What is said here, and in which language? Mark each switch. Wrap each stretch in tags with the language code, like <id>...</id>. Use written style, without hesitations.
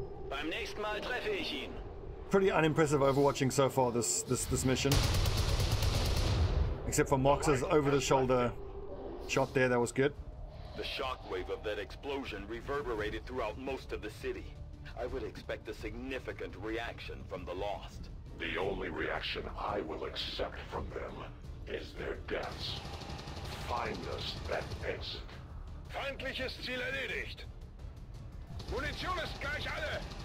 <de>Beim nächsten Mal treffe ich ihn.</de> <en>Pretty unimpressive overwatching so far, this mission. Except for Mox's over-the-shoulder shot there, that was good. The shockwave of that explosion reverberated throughout most of the city. I would expect a significant reaction from the Lost. The only reaction I will accept from them is their deaths. Find us that exit.</en> <de>Feindliches Ziel erledigt. Munition ist gleich alle.</de>